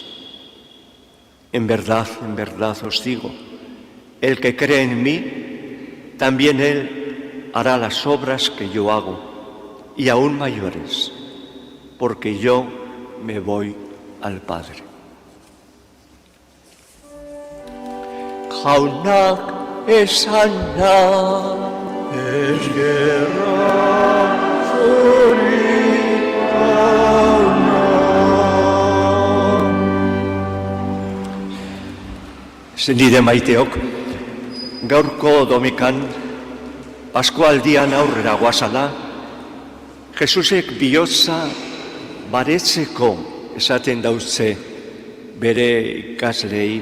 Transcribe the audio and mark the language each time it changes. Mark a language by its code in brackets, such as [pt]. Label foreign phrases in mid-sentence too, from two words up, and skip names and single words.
[es] En verdad os digo, el que cree en mí, también él hará las obras que yo hago, y aún mayores, porque yo me voy al Padre. [eu] Jaunak esana esguerra zuri jauna. Senide maiteok, gaurko domikan, Paskualdian aurrera guazala, Jesusek bihotza baretzeko esaten dautze bere ikaslei.